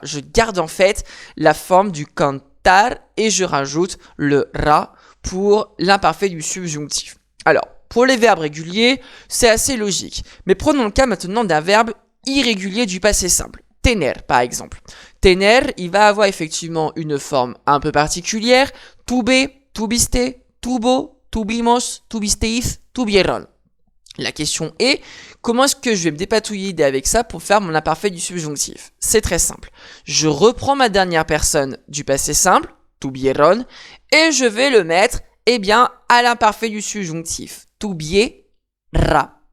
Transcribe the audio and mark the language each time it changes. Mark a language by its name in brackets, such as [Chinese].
[French] Je garde en fait la forme du cantar et je rajoute le ra pour l'imparfait du subjonctif. Alors, pour les verbes réguliers, c'est assez logique. Mais prenons le cas maintenant d'un verbe irrégulier du passé simple. Tener, par exemple. Tener, il va avoir effectivement une forme un peu particulière. [Spanish] Tuve, tuviste, tuvo, tuvimos, tuvisteis, tuvieron. [French] La question est, comment est-ce que je vais me dépatouiller avec ça pour faire mon imparfait du subjonctif? C'est très simple. Je reprends ma dernière personne du passé simple, tuvieron, et je vais le mettre, eh bien, à l'imparfait du subjonctif, tuviera.